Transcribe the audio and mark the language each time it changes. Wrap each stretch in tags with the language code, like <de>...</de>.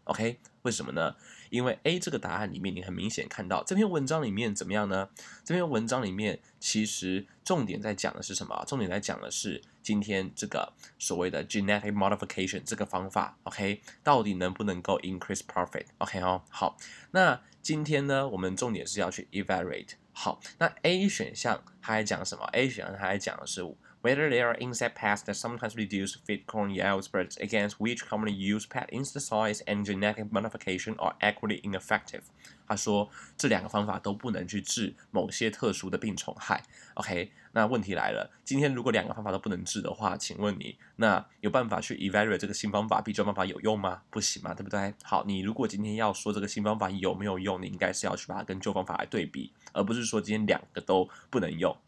<zh>OK， 为什么呢？因为 A 这个答案里面，你很明显看到这篇文章里面怎么样呢？这篇文章里面其实重点在讲的是什么？重点在讲的是今天这个所谓的 genetic modification 这个方法 ，OK， 到底能不能够</zh> <en>increase profit？</en> <zh>OK 哦，好，那今天呢，我们重点是要去 evaluate。好，那 A 选项它还讲什么 ？A 选项它还讲的是</zh> <en>whether there are insect pests that sometimes reduce feed corn yield spreads against which commonly used pet insecticides and genetic modification are equally ineffective。</en> <zh>他说这2个方法都不能去治某些特殊的病虫害。 OK， 那问题来了，今天如果2个方法都不能治的话，请问你那有办法去 evaluate 这个新方法比旧方法有用吗？不行嘛，对不对？好，你如果今天要说这个新方法有没有用，你应该是要去把它跟旧方法来对比，而不是说今天2个都不能用。</zh>